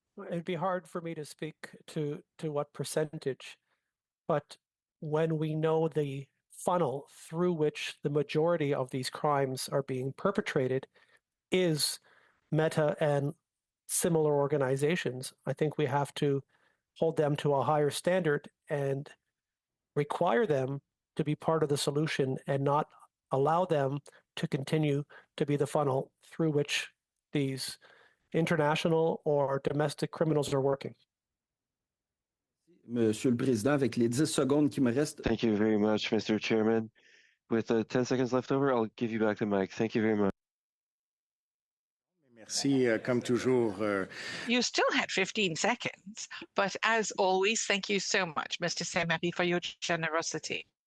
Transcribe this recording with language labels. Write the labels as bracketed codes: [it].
[en] it'd be hard for me to speak to what percentage, but when we know the funnel through which the majority of these crimes are being perpetrated is Meta and similar organizations, I think we have to hold them to a higher standard and require them to be part of the solution and not allow them to continue to be the funnel through which these international or domestic criminals are working. [fr] Monsieur le Président, avec les 10 secondes qui me restent. [en] Thank you very much, Mr. Chairman. With 10 seconds left over, I'll give you back the mic. Thank you very much. [fr] Merci, comme toujours. [en] You still had 15 seconds, but as always, thank you so much, Mr. Saint-Marie, for your generosity.